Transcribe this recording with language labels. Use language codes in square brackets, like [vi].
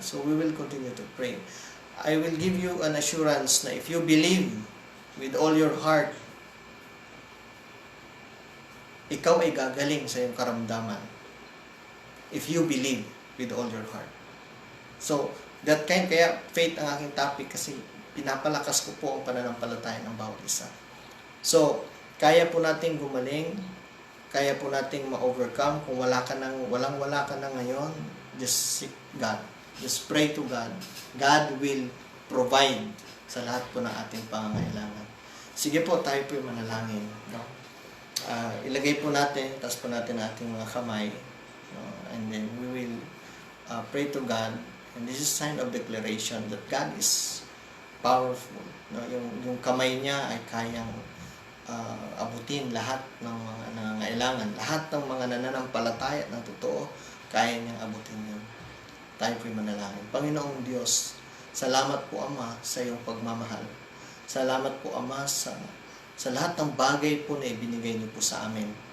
[en] So we will continue to pray. I will give you an assurance na if you believe with all your heart, [tl] ikaw ay gagaling sa iyong karamdaman. [en] If you believe with all your heart. [tl] So, kaya faith ang aking topic kasi pinapalakas ko po ang pananampalataya ng bawat isa. So, kaya po nating gumaling, kaya po nating ma-overcome. Kung wala ka na ngayon, [en] just seek God. Just pray to God. God will provide [tl] sa lahat po ng ating pangangailangan. Sige po, tayo po yung manalangin. No? Ilagay po natin, taas po natin ating mga kamay. No? [en] And then we will pray to God. And this is a sign of declaration that God is powerful. [tl] No? Yung kamay niya ay kayang abutin lahat ng mga nangangailangan. Lahat ng mga nananampalataya na totoo, kaya niyang abutin yun. Tayo po'y manalangin. Panginoong Diyos, salamat po Ama sa iyong pagmamahal. Salamat po Ama sa lahat ng bagay po na ibinigay niyo po sa amin.